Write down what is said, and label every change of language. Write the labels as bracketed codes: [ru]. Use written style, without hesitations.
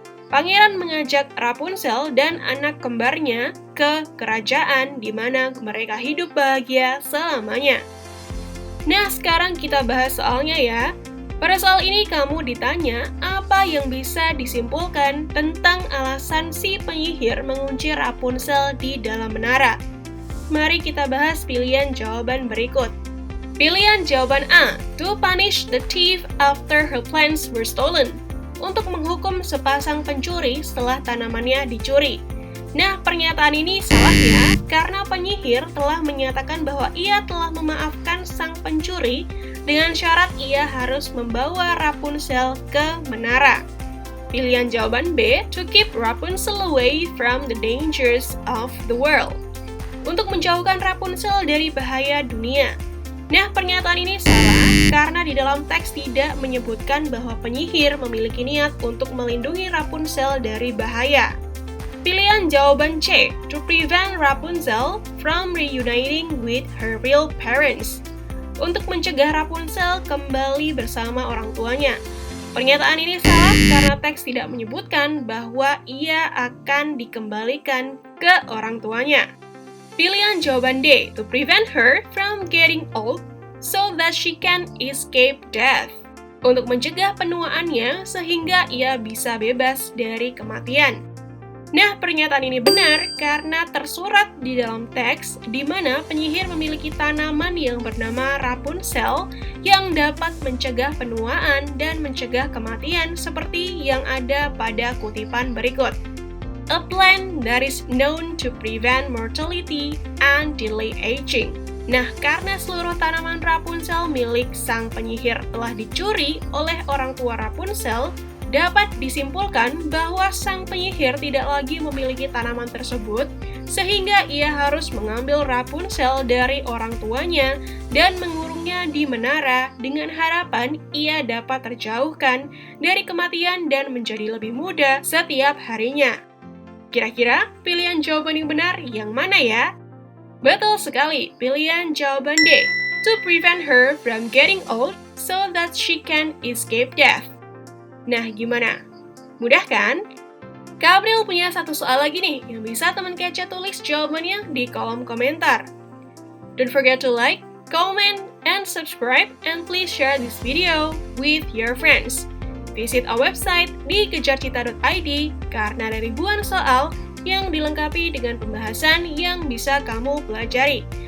[id] Pangeran mengajak Rapunzel dan anak kembarnya ke kerajaan di mana mereka hidup bahagia selamanya. Nah, sekarang kita bahas soalnya ya. Pada soal ini kamu ditanya apa yang bisa disimpulkan tentang alasan si penyihir mengunci Rapunzel di dalam menara. Mari kita bahas pilihan jawaban berikut. Pilihan jawaban A, [en] to punish the thief after her plants were stolen. [id] Untuk menghukum sepasang pencuri setelah tanamannya dicuri. Nah, pernyataan ini salah ya, karena penyihir telah menyatakan bahwa ia telah memaafkan sang pencuri dengan syarat ia harus membawa Rapunzel ke menara. Pilihan jawaban B, [en] to keep Rapunzel away from the dangers of the world. [id] Untuk menjauhkan Rapunzel dari bahaya dunia. Nah, pernyataan ini salah karena di dalam teks tidak menyebutkan bahwa penyihir memiliki niat untuk melindungi Rapunzel dari bahaya. Pilihan jawaban C, [en] to prevent Rapunzel from reuniting with her real parents. [id] Untuk mencegah Rapunzel kembali bersama orang tuanya. Pernyataan ini salah karena teks tidak menyebutkan bahwa ia akan dikembalikan ke orang tuanya. Pilihan jawaban D, [en] to prevent her from getting old so that she can escape death. [id] Untuk mencegah penuaannya sehingga ia bisa bebas dari kematian. Nah, pernyataan ini benar karena tersurat di dalam teks di mana penyihir memiliki tanaman yang bernama Rapunzel yang dapat mencegah penuaan dan mencegah kematian seperti yang ada pada kutipan berikut. [en] A plant that is known to prevent mortality and delay aging. [id] Nah, karena seluruh tanaman Rapunzel milik sang penyihir telah dicuri oleh orang tua Rapunzel, dapat disimpulkan bahwa sang penyihir tidak lagi memiliki tanaman tersebut, sehingga ia harus mengambil Rapunzel dari orang tuanya dan mengurungnya di menara dengan harapan ia dapat terjauhkan dari kematian dan menjadi lebih muda setiap harinya. Kira-kira pilihan jawaban yang benar yang mana ya? Betul sekali, pilihan jawaban D, [en] to prevent her from getting old so that she can escape death. [id] Nah, gimana? Mudah kan? Kak April punya satu soal lagi nih yang bisa teman kece tulis jawabannya di kolom komentar. [en] Don't forget to like, comment, and subscribe, and please share this video with your friends. Visit our website [id] di kejarcita.id karena ada ribuan soal yang dilengkapi dengan pembahasan yang bisa kamu pelajari.